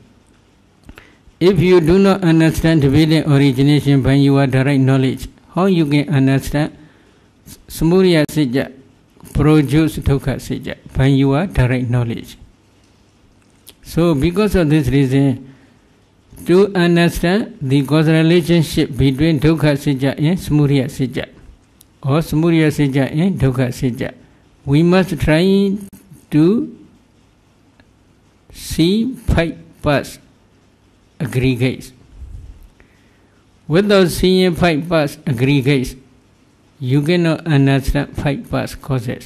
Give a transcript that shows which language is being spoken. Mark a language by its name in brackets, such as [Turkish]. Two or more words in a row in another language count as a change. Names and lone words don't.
[English] If you do not understand dependent origination by your direct knowledge, how you can understand [Sanskrit] Samudaya Satya [English] produce [Sanskrit] Dukkha Satya [English] by your direct knowledge? So, because of this reason, to understand the causal relationship between [Sanskrit] Dukkha Satya [English] and [Sanskrit] Samudaya Satya, [English] or [Sanskrit] Samudaya Satya [English] and [Sanskrit] Dukkha Satya, [English] we must try to see 5 parts aggregates. Without seeing 5 parts aggregates, you cannot understand 5 parts causes.